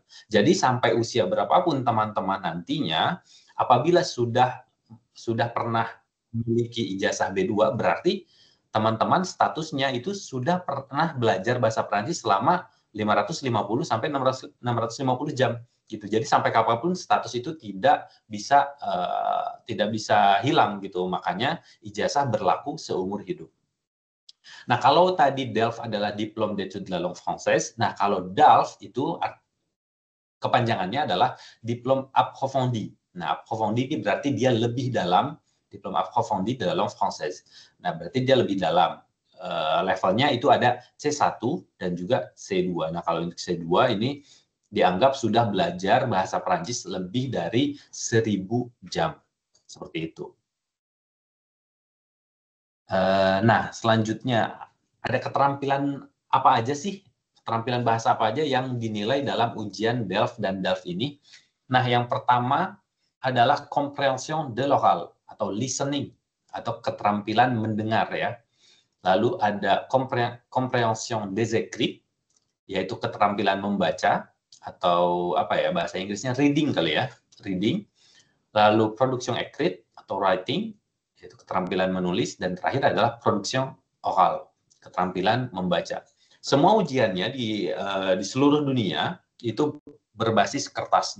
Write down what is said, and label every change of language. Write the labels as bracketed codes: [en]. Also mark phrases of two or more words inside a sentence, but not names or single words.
[id] Jadi sampai usia berapapun teman-teman nantinya apabila sudah pernah memiliki ijazah B2 berarti teman-teman statusnya itu sudah pernah belajar bahasa Prancis selama 550 sampai 650 jam gitu. Jadi sampai kapanpun status itu tidak bisa hilang gitu. Makanya ijazah berlaku seumur hidup. Nah, kalau tadi DELF adalah [fr] Diplôme d'études de la langue française, [id] nah kalau DALF itu kepanjangannya adalah [fr] Diplôme approfondi. [id] Nah, approfondi ini berarti dia lebih dalam, [fr] Diplôme approfondi de la langue française. [id] Nah, berarti dia lebih dalam. Levelnya itu ada C1 dan juga C2. Nah, kalau untuk C2 ini dianggap sudah belajar bahasa Perancis lebih dari 1000 jam. Seperti itu. Nah, selanjutnya ada keterampilan apa aja sih? Keterampilan bahasa apa aja yang dinilai dalam ujian DELF dan DALF ini? Nah, yang pertama adalah [fr] compréhension de l'oral [id] atau listening atau keterampilan mendengar ya. Lalu ada [fr] compréhension des écrits [id] yaitu keterampilan membaca atau apa ya bahasa Inggrisnya reading kali ya, reading. Lalu [fr] production écrite [id] atau writing yaitu keterampilan menulis dan terakhir adalah [fr] production oral, [id] keterampilan membaca. Semua ujiannya di seluruh dunia itu berbasis kertas.